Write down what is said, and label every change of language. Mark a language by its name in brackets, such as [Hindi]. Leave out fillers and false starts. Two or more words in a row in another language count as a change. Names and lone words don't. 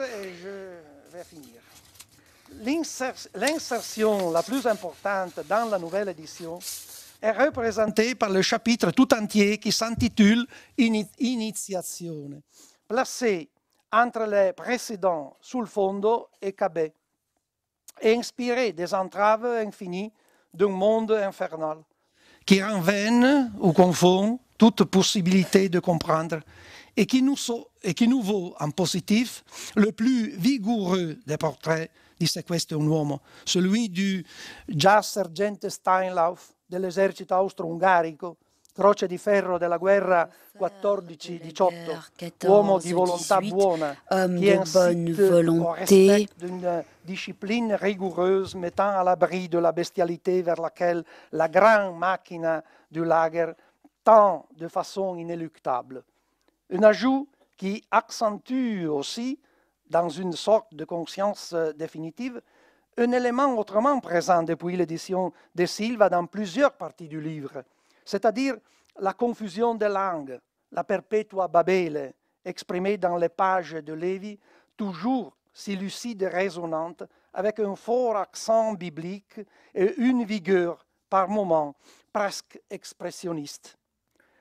[French] L'insertion la plus importante dans la nouvelle édition est représentée par le chapitre tout entier qui s'intitule Iniziazione, placé entre les précédents sul fondo et Cabet, et inspiré des entraves infinies d'un monde infernal, qui rend vaine ou confond toute possibilité de comprendre et qui nous vaut en positif le plus vigoureux des portraits di Se questo è un uomo, celui du [Italian] già sergente Steinlauf dell'esercito austro-ungarico, croce di ferro della guerra 14-18, uomo di volontà buona, [French] qui incite au respect d'une discipline rigoureuse mettant à l'abri de la bestialité vers laquelle la grande machine du lager tend de façon inéluctable. Un ajout qui accentue aussi, dans une sorte de conscience définitive, un élément autrement présent depuis l'édition de Silva dans plusieurs parties du livre, c'est-à-dire la confusion des langues, la [Italian] perpetua babele, [French] exprimée dans les pages de Lévi, toujours si lucide et résonante, avec un fort accent biblique et une vigueur, par moments, presque expressionniste.